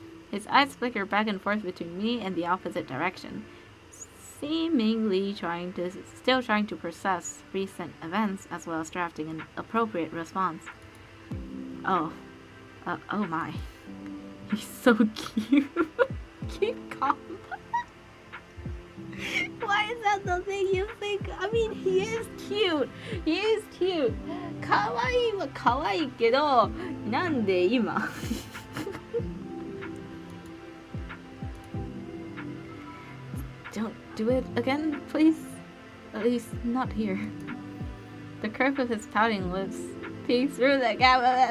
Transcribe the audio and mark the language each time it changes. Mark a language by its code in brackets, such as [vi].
[en] His eyes flicker back and forth between me and the opposite direction, seemingly still trying to process recent events as well as drafting an appropriate response. Oh my. He's so cute. Keep calm. Why is that the thing you think? I mean, he is cute. He is cute. [ja] 可愛いは可愛いけど、なんで今 [en] Don't do it again, please. At least not here. The curve of his pouting lips peeks through the gap.